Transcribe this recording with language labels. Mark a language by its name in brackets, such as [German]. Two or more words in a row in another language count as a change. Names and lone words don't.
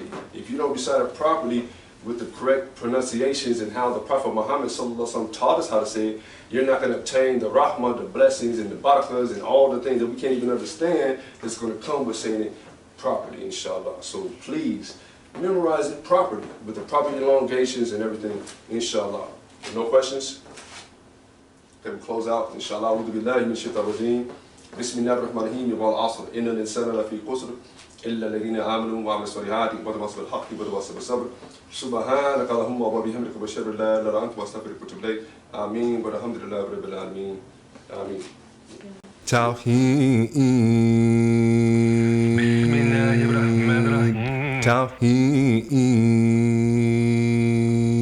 [English] If you don't recite it properly with the correct pronunciations and how the Prophet Muhammad ﷺ taught us how to say it, you're not going to obtain the rahmah, the blessings, and the barakas, and all the things that we can't even understand that's going to come with saying it properly, inshallah. So please, memorize it properly, with the proper elongations and everything, inshallah. No questions? Okay, we close out, inshallah. [Arabic] أعوذ بالله من الشيطان الرجيم. بسم الله الرحمن الرحيم والعصر. إن الإنسان لفي خسر. إلا الذين آمنوا وعملوا الصالحات وتواصوا بالحق وتواصوا بالصبر سبحانك اللهم وبحمدك وبشهد أن لا إله إلا أنت وأستغفرك وأتوب إليك آمين والحمد لله رب العالمين آمين. Tauheed. بسم الله الرحمن الرحيم. Tauheed.